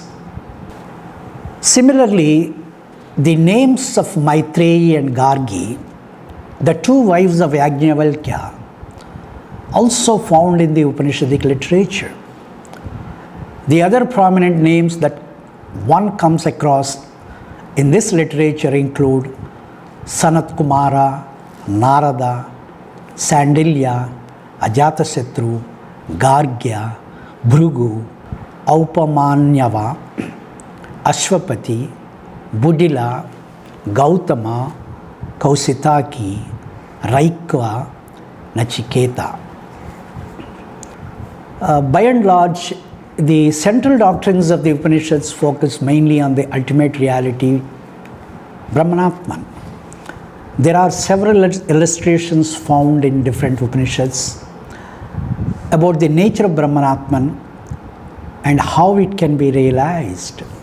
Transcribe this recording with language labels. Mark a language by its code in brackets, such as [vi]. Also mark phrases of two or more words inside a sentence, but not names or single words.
[en] Similarly, the names of Maitreyi and Gargi, the two wives of Yajnavalkya, also found in the Upanishadic literature. The other prominent names that one comes across in this literature include Sanat Kumara, Narada, Sandilya, Ajatasatru, Gargya, Bhrugu, Aupamanyava, Ashwapati, Budila, Gautama, Kausitaki, Raikva, Nachiketa. By and large, the central doctrines of the Upanishads focus mainly on the ultimate reality, Brahmanatman. There are several illustrations found in different Upanishads about the nature of Brahmanatman and how it can be realized.